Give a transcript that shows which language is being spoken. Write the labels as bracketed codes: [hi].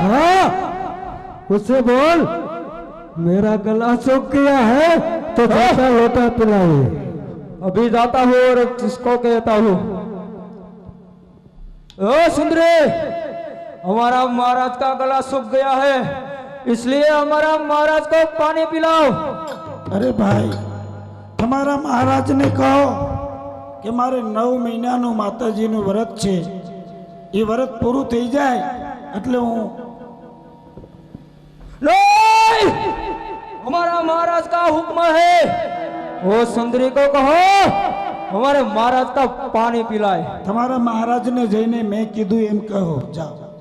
[hi] हाँ, उसे बोल मेरा गला सूख गया है तो झड़का लोटा पिलाए। अभी जाता हूँ और किसको कहता हूँ। ओ सुंदरी, हमारा महाराज का गला सूख गया है, इसलिए हमारा महाराज को पानी पिलाओ। अरे भाई, [gu] તમારા મહારાજને કહો કે મારે 9 મહિનાનું માતાજીનું વ્રત છે, એ વ્રત પૂરું થઈ જાય એટલે હું [hi] नहीं, हमारा महाराज का हुक्म है, वो सुंदरी को कहो हमारे महाराज का पानी पिलाए। [gu] તમારા મહારાજને જઈને મેં કીધું એમ કહો, જાઓ।